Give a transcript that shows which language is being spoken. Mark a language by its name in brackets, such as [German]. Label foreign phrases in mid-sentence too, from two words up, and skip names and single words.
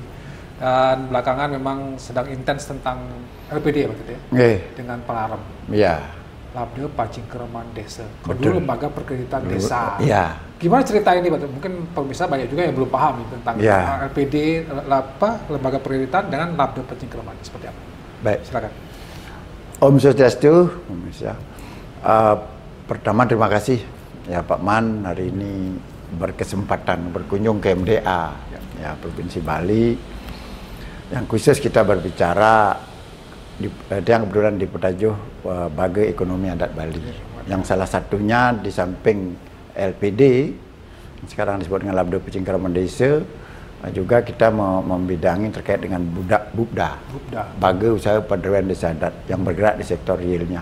[Indonesian] Dan belakangan memang sedang intens tentang LPD ya, Pak Ketut ya? Dengan pengarem. Iya. Labde Pacingkraman Desa, dulu Lembaga Perkreditan Desa. Iya. Gimana cerita ini, Pak? Mungkin pemirsa banyak juga yang belum paham tentang LPD, Lembaga Perkreditan dengan Labde Pacingkraman. Seperti apa? Baik. Silakan. [Balinese] Om Swastiastu, [Indonesian] pemirsa. Pertama terima kasih ya Pak Man hari ini berkesempatan berkunjung ke MDA ya Provinsi Bali. Yang khusus kita berbicara yang kebetulan di petajuh Bagai Ekonomi Adat Bali, yang salah satunya di samping LPD sekarang disebut dengan Labde Pacingkraman Desa, juga kita membidangi terkait dengan Bupda, Bagai Usaha Perdesaan Desa Adat yang bergerak di sektor realnya.